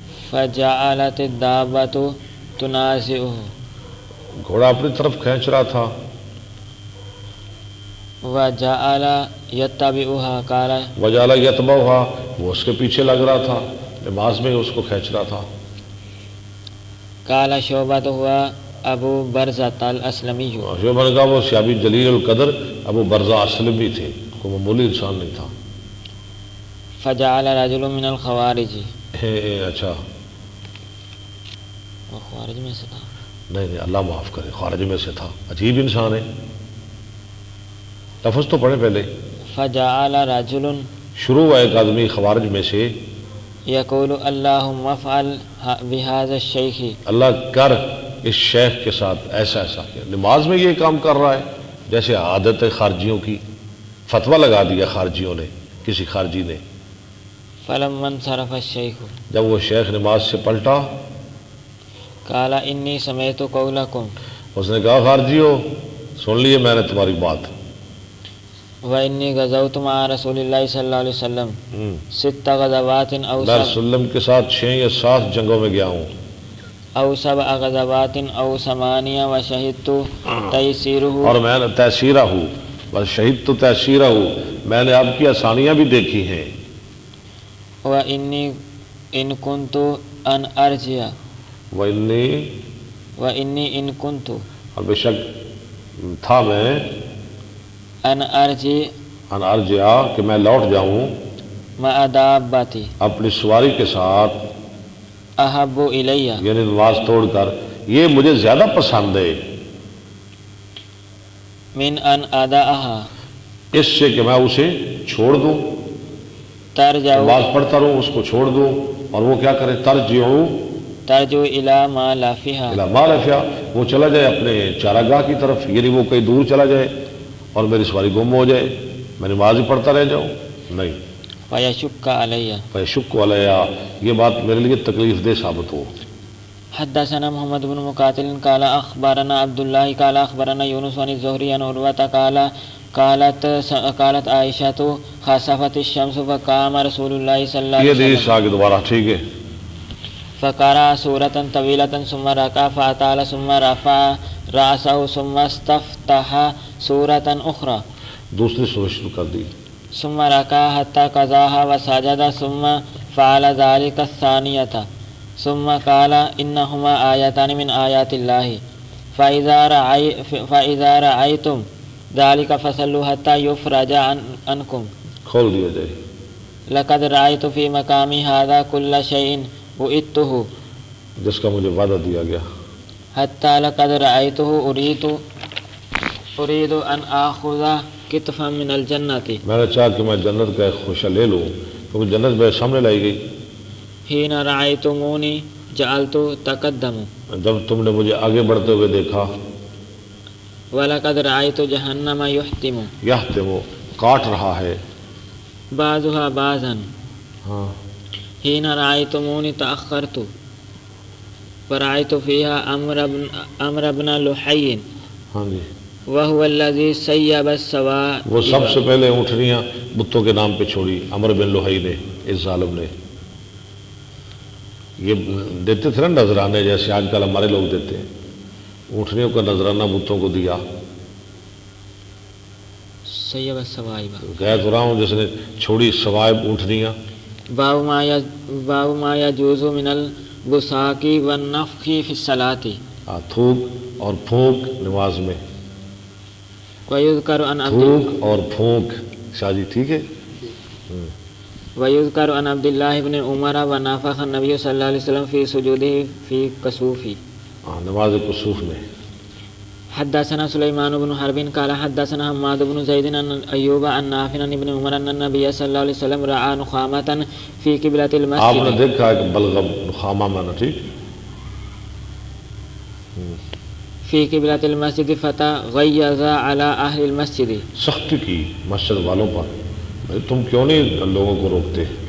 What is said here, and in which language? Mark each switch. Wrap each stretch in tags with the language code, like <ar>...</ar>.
<ar>فجعلت الدابۃ تنازعہ.</ar> <ur>گھوڑا اپنی طرف کھینچ رہا تھا</ur> <ar>وجعل يتبعها قال وجعل یتبعها،</ar> <ur>وہ اس کے پیچھے لگ رہا تھا، نماز میں اس کو کھینچ رہا تھا۔</ur> <ar>قال شعبة هو ابو برزة الاسلمی</ar> <ur>شعبہ نے کہا وہ صحابی جلیل القدر ابو برزہ اسلمی تھے، کوئی معمولی انسان نہیں تھا۔</ur> <ar>فجعل رجل من الخوارج،</ar> <ur>اچھا وہ خوارج میں سے تھا؟ نہیں اللہ معاف کرے، خارج میں سے تھا، عجیب انسان ہے۔ لفظ تو پڑھے پہلے۔</ur> <ar>فجعل رجل</ar> <ur>شروع ہوا ایک آدمی خوارج میں سے،</ur> <ar>یقول اللہم افعل بهذا الشیخ،</ar> <ur>اللہ کر اس شیخ کے ساتھ ایسا ایسا کیا۔ نماز میں یہ کام کر رہا ہے، جیسے عادت ہے خارجیوں کی، فتویٰ لگا دیا خارجیوں نے، کسی خارجی نے۔</ur> <ar>فلما انصرف الشیخ</ar> <ur>جب وہ شیخ نماز سے پلٹا،</ur> <ar>قال انی سمعت قولکم</ar> <ur>اس نے کہا خارجیو سن لیے میں نے تمہاری بات،</ur> <ar>وانی غزوت مع رسول اللہ صلی اللہ علیہ وسلم 6 غزوات</ar> <ur>میں رسول اللہ وسلم کے ساتھ 6 یا 7 جنگوں میں گیا ہوں،</ur> <ar>او 7 غزوات او 8 وشہدت تیسیرہ،</ar> <ur>اور میں نے تیسیرہ ہوں، بس شہید تو تیسیرہ ہوں، میں نے آپ کی آسانیاں بھی دیکھی ہیں۔</ur> <ar>وانی ان کنت ان ارجع، وانی ان کنت</ar> <ur>اور بے شک تھا میں</ur> <ar>ان ارجع ان ارجع</ar> <ur>کہ میں لوٹ جاؤں</ur> <ar>مع دابتی</ar> <ur>اپنی سواری کے ساتھ،</ur> <ar>احب الیہ،</ar> <ur>یعنی نماز توڑ کر، یہ مجھے زیادہ پسند ہے</ur> <ar>من ان اداءہا،</ar> <ur>اس سے کہ میں اسے چھوڑ دوں،</ur> <ar>ترجع</ar> <ur>نماز پڑھتا رہوں اس کو چھوڑ دوں، اور وہ کیا کرے،</ur> <ar>ترجع الی ما لا فیہا، الی ما لا فیہا،</ar> <ur>وہ چلا جائے اپنے چارگاہ کی طرف، یعنی وہ کہیں دور چلا جائے اور میری سواری گم ہو جائے، میں نماز ہی پڑھتا رہ جاؤں، نہیں۔</ur> <ar>فیشک علیہ، فیشک علیہ،</ar> <ur>یہ بات میرے لیے تکلیف دہ ثابت ہو۔</ur> <ar>حدثنا محمد بن مقاتل قال اخبرنا عبد الله قال اخبرنا يونس عن الزهري عن عروة قالت عائشة خسفت الشمس فقام رسول الله صلى الله</ar> <ur>یہ</ur> <ar>عليه</ar> <ur>حدیث</ur> <ar>وسلم</ar> <ur>آگے دوبارہ ٹھیک ہے۔</ur> <ar>فقرأ سورة طويلة ثم ركع فأطال ثم رفع رأسه ثم استفتح سورة أخرى</ar> <ur>دوسری سورت شروع کر دی،</ur> <ar>ثم ركع حتى قضاها وسجد ثم فعل ذلك الثانية ثم قال إنهما آيتان من آيات الله فإذا رأيتم ذلك فصلوا حتى يفرج عنكم،</ar> <ur>کھول دیا جائے۔</ur> <ar>لقد رأيت في مقامي هذا كل شيء وئدته،</ar> <ur>جس کا مجھے وعدہ دیا گیا،</ur> <ar>حتى لقد رأيته أريد أن آخذ کتفا من الجنت،</ar> <ur>میں نے چاہا کہ میں جنت کا ایک خوشہ لے لوں، کیونکہ جنت میرے سامنے لائی گئی۔</ur> <ar>حين رأيتموني جعلت تقدم،</ar> <ur>جب تم نے مجھے آگے بڑھتے ہوئے دیکھا،</ur> <ar>ولقد رأيت جہنم يحتم،</ar> <ur>یحتم کاٹ رہا ہے،</ur> <ar>بعضها بعضا،</ar> <ur>ہاں</ur> <ar>حين رأيتموني تأخرت فرأيت فيها عمرو بن لحي</ar> <ur>ہاں جی،</ur> <ar>وهو الذي سيب السوائب،</ar> <ur>وہ سب سے پہلے اونٹنیاں بتوں کے نام پہ چھوڑی عمرو بن لحی نے، اس ظالم نے۔ یہ دیتے تھے نا نذرانے، جیسے آج کل ہمارے لوگ دیتے ہیں، اونٹنیوں کا نذرانہ بتوں کو دیا۔</ur> <ar>سیب السوائب،</ar> <ur>کہہ تو رہا ہوں جس نے چھوڑی سوائب اونٹنیاں۔</ur> <ar>باب ما يجوز من البصاق والنفخ في الصلاة،</ar> <ur>تھوک اور پھونک نماز میں،</ur> <ar>ويذكر عن</ar> <ur>تھوک اور پھونک، شاہ جی ٹھیک ہے۔</ur> <ar>ويذكر عن عبد الله بن عمر ونفخ النبي صلی اللہ علیہ وسلم في سجوده في كسوف،</ar> <ur>نماز کسوف میں۔</ur> <ar>حدثنا سلیمان بن حرب قال حدثنا حماد بن زید عن ایوب عن نافع عن ابن عمر ان النبي صلی اللہ علیہ وسلم رأى نخامة في قبلة</ar> <ur>آپ نے</ur> <ar>المسجد،</ar> <ur>دیکھا کہ بلغم نخامہ میں نا، ٹھیک،</ur> <ar>في قبلة المسجد فتغيظ على أهل المسجد،</ar> <ur>سختی کی مسجد والوں پر، بھائی تم کیوں نہیں لوگوں کو روکتے؟</ur>